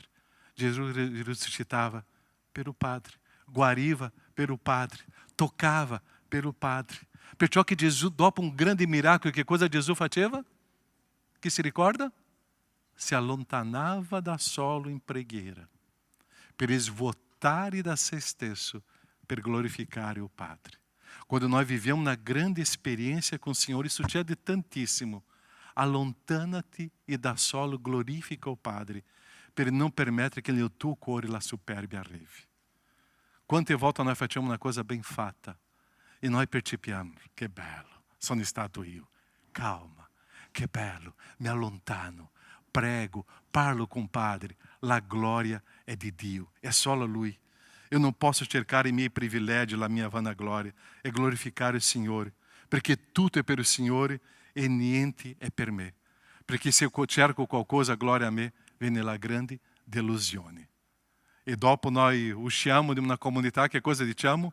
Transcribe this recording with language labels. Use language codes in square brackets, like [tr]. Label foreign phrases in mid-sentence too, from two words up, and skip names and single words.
[it] Gesù risuscitava per il Padre, guariva per il Padre, toccava per il Padre. Perciò che Gesù, dopo un grande miracolo, che cosa Gesù faceva? Che si ricorda? Si allontanava da solo in preghiera. Per svuotare da se stesso, per glorificare o Padre. [pt] Quando nós vivemos uma grande experiência com o Senhor, isso [it] succede tantissimo. Allontana-te e da solo glorifica o Padre, per non permettere che nel tuo cuore la superbia arrivi. Quante volte nós facciamo una cosa ben fatta e noi percepiamo, che bello, sono stato io. Calma, che bello, mi allontano, prego, parlo [pt] com o Padre. [it] La gloria è di Dio, è solo Lui. [pt] Eu não posso [it] cercare i miei privilegi, la mia vanagloria, è glorificare il Signore, perché tutto è per il Signore e niente è per me. Perché se eu cerco qualcosa, gloria a me, viene la grande delusione. E dopo noi usciamo di una comunità, che cosa diciamo?